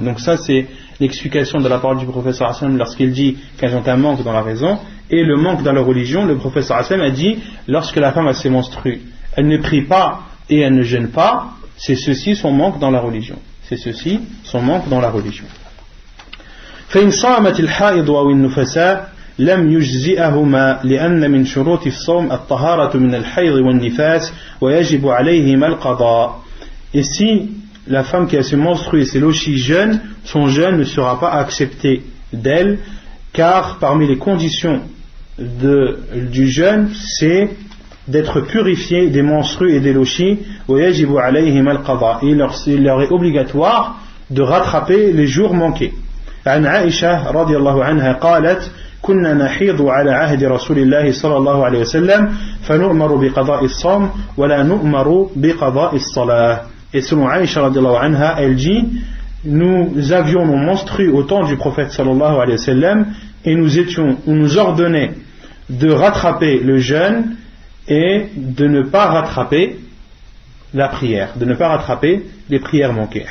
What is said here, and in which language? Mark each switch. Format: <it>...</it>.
<fr>Donc ça c'est l'explication de la parole du prophète sallallahu alayhi wa sallam lorsqu'il dit qu'elles ont un manque dans la raison. Et le manque dans la religion, le prophète sallallahu alayhi wa sallam a dit, lorsque la femme a ses menstrues, elle ne prie pas et elle ne jeûne pas, c'est ceci son manque dans la religion. C'est ceci son manque dans la religion.</fr> <ar>فإن صامت الحائض أو النفساء لم يجزئهما لأن من شروط الصوم الطهارة من الحيض والنفاس ويجب عليهما القضاء.</ar> <fr>Et si la femme qui a ses menstrues et ses lochis jeûne, son jeûne ne sera pas accepté d'elle, car parmi les conditions du jeûne, c'est d'être purifié des menstrues et des lochis.</fr> <ar>ويجب عليهما القضاء.</ar> <fr>Il leur est obligatoire de rattraper les jours manqués.</fr> <ar>عن عائشة رضي الله عنها قالت كنا نحيض على عهد رسول الله صلى الله عليه وسلم فنؤمر بقضاء الصوم ولا نؤمر بقضاء الصلاة.</ar> <fr>Et selon Aïcha</fr> <ar>رضي الله عنها,</ar> <fr>elle dit, nous avions nos menstrues au temps du prophète sallallahu alayhi wa sallam et on nous ordonnait de rattraper le jeûne et de ne pas rattraper la prière, de ne pas rattraper les prières manquées.</fr>